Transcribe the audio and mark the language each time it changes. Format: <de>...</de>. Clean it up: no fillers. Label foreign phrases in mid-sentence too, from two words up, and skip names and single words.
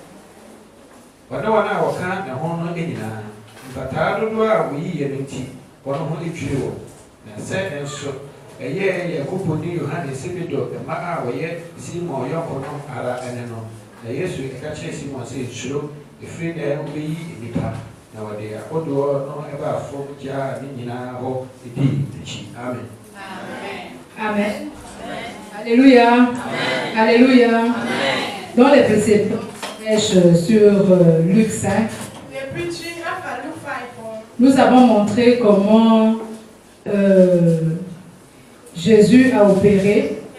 <ak>a wɔka ne ho no nyinaa mpataa dodoɔ a wɔyiyɛ no nti wɔn ho adwiri wɔn na sɛ nso ɛyɛ Yakobo ne Yohane Sebedeo mma a wɔyɛ Simon yɔnko no ara ɛne no na Yesu ɛka kyerɛ Simon sɛ nsuro efiri na wɔbɛyi nipa na wɔde akodoɔ no ɛba fam gyaa ne nyinaa hɔ edi n'akyi amen. Amen. Alléluia. Amen. Alléluia. Amen.</ak> <fr>Dans les précédentes prêches sur Luc 5, nous avons montré comment Jésus a opéré,</fr>